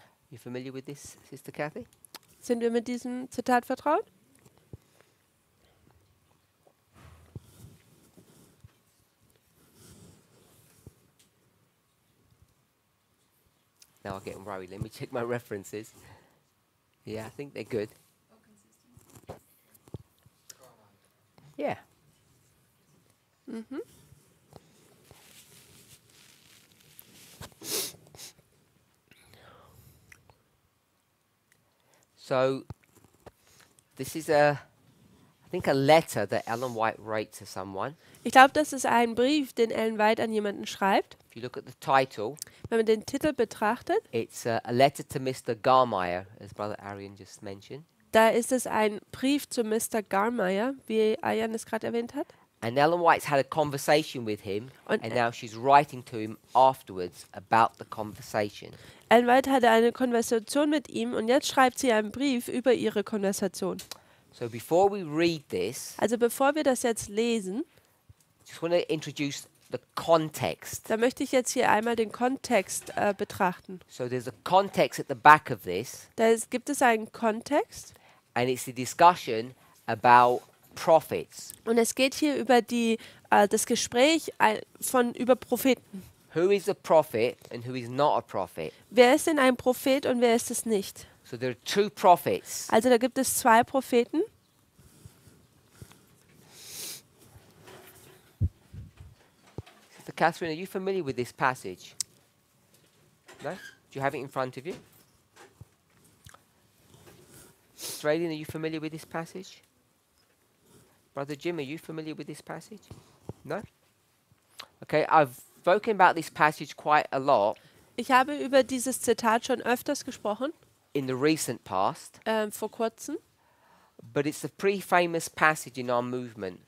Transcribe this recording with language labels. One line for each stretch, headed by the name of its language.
English: You familiar with this, Sister Kathy?
German: Sind wir mit diesem Zitat vertraut?
English: Now I'm getting worried. Let me check my references. Yeah, I think they're good. Yeah. Mhm. So this is I think a letter that Ellen White wrote to someone.
German: Ich glaube, das ist ein Brief, den Ellen White an jemanden schreibt.
English: If you look at the title,
German: Wenn man den Titel betrachtet,
English: it's a letter to Mr. Garmeyer, as Brother Arian just mentioned.
German: da ist es ein Brief zu Mr. Garmeyer, wie Arian es gerade erwähnt hat.
English: And Ellen White's had a conversation with him,
German: Und
English: and now she's writing to him afterwards about the conversation.
German: Ellen White hatte eine Konversation mit ihm und jetzt schreibt sie einen Brief über ihre Konversation.
English: So before we read this,
German: Also bevor wir das jetzt lesen,
English: just want to introduce the context.
German: da möchte ich jetzt hier einmal den Kontext betrachten.
English: So there's a context at the back of this,
German: Gibt es einen Kontext
English: and it's the discussion about prophets.
German: und es geht hier über das Gespräch über Propheten.
English: Who is a prophet and who is not a prophet?
German: Wer ist denn ein Prophet und wer ist es nicht?
English: So there are two prophets.
German: Also da gibt es zwei Propheten.
English: Sister Catherine, are you familiar with this passage? No? Do you have it in front of you? Sister Aileen, are you familiar with this passage? Brother Jim, are you familiar with this passage? No? Okay, I've spoken about this passage quite a lot
German: Ich habe über dieses Zitat schon öfters gesprochen,
English: in the recent past,
German: vor kurzem.
English: but it's a pretty famous passage in our movement.